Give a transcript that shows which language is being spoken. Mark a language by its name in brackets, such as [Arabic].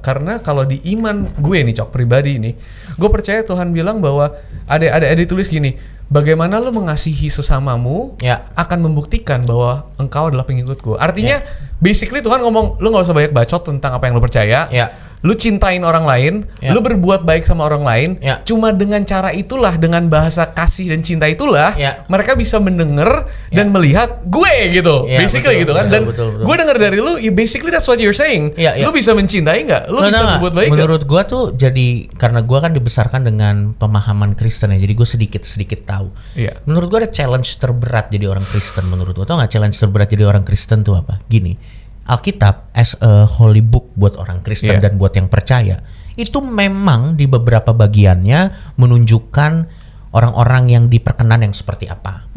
[Indonesian] Karena kalau di iman gue nih, Cok, pribadi ini, gue percaya Tuhan bilang bahwa ada ditulis gini, bagaimana lo mengasihi sesamamu akan membuktikan bahwa engkau adalah pengikut gue. Artinya basically Tuhan ngomong, lo nggak usah banyak bacot tentang apa yang lo percaya. Lu cintain orang lain, lu berbuat baik sama orang lain, cuma dengan cara itulah, dengan bahasa kasih dan cinta itulah, mereka bisa mendengar dan melihat gue gitu, basically betul, gitu kan. Dan gue dengar dari lu, [English] basically that's what you're saying. [Indonesian] Lu bisa mencintai nggak? Lu bisa berbuat baik nggak? Menurut gue tuh jadi, karena gue kan dibesarkan dengan pemahaman Kristen ya, jadi gue sedikit tahu. Menurut gue ada challenge terberat jadi orang Kristen. Menurut gue, tau nggak challenge terberat jadi orang Kristen tuh apa? Gini. Alkitab as a holy book buat orang Kristen dan buat yang percaya, itu memang di beberapa bagiannya menunjukkan orang-orang yang diperkenan yang seperti apa.